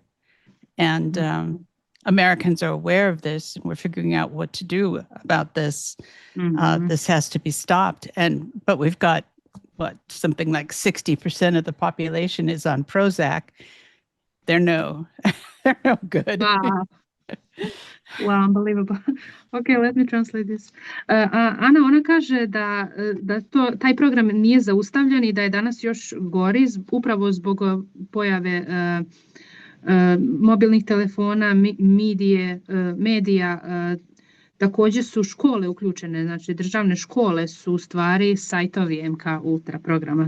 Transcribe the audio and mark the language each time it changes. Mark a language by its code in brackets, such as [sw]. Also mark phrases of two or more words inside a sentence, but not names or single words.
[en] And Americans are aware of this, and we're figuring out what to do about this. This has to be stopped. But we've got something like 60% of the population is on Prozac. They're no good. Wow, unbelievable. Okay, let me translate this. [bs] Ana, ona kaže da taj program nije zaustavljen i da je danas još gori upravo zbog pojave mobilnih telefona, medija. Također su škole uključene, znači državne škole su u stvari sajtovi MK Ultra programa.